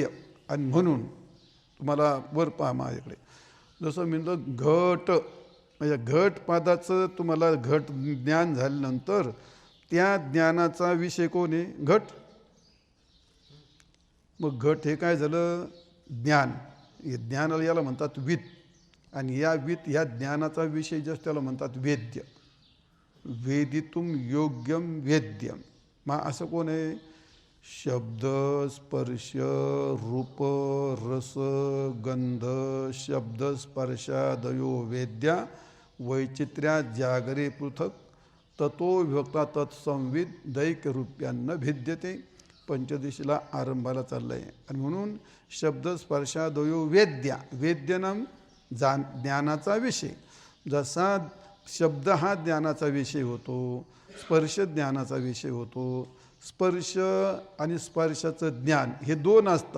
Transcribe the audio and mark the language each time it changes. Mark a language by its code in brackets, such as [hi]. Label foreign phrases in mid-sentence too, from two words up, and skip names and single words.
[mr] आणि म्हणून तुम्हाला वर पहा माझ्याकडे, जसं मी घट म्हणजे घटपादाचं तुम्हाला घट ज्ञान झाल्यानंतर त्या ज्ञानाचा विषय कोण आहे? घट. मग घट हे काय झालं? ज्ञान. हे ज्ञानाला याला म्हणतात वित, आणि या वित ह्या ज्ञानाचा विषय जस्ट त्याला म्हणतात वेद्य. [sa] वेदितुम योग्यम वेद्यम. [mr] मग असं कोण आहे? [sa] शब्द, स्पर्श, रूप, रस, गंध, शब्द स्पर्शादयो वेद्या वैचित्र्या जागरे पृथक ततो विभक्ता तत्संविद दैक्यरूप्यान्न भिद्यते. [mr] पंचदशीला आरंभाला चाललं आहे. आणि म्हणून [sa] शब्द स्पर्शादयो वेद्या, [mr] वेद्यनाम ज्ञानाचा विषय. जसा शब्द हा ज्ञानाचा विषय होतो, स्पर्श ज्ञानाचा विषय होतो. स्पर्श आणि स्पर्शाचं ज्ञान हे दोन असतात.